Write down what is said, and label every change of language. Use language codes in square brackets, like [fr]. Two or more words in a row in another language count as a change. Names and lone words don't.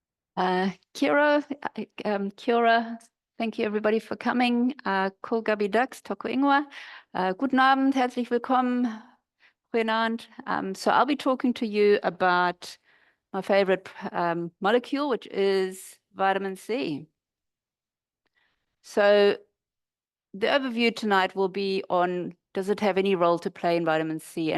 [mi] Kia ora, kia ora. [en] Thank you everybody for coming. [mi] Ko Gabi Dax, toko ingoa. [de] Guten Abend, herzlich willkommen. [nl] Goedenavond. [en] So I'll be talking to you about my favorite molecule, which is vitamin C. So the overview tonight will be on, does it have any role to play in vitamin C?